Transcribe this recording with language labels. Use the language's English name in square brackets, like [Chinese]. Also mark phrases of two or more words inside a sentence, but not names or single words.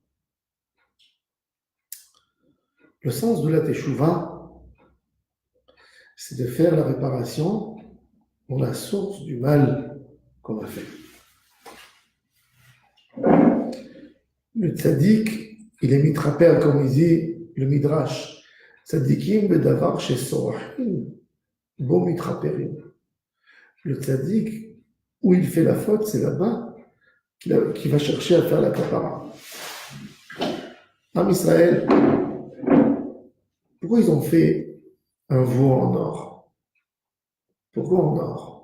[French] Le sens de la Teshuvah, c'est de faire la réparation dans la source du mal qu'on a fait. Le tzaddik, il est mitraper, comme il dit le Midrash, [Hebrew] צדיקים בדבר שסורחים, בו מתרפים. [French] Le tzaddik, où il fait la faute, c'est là-bas qu'il va chercher à faire la kapara. Am Israël, pourquoi ils ont fait un veau en or? Pourquoi en or?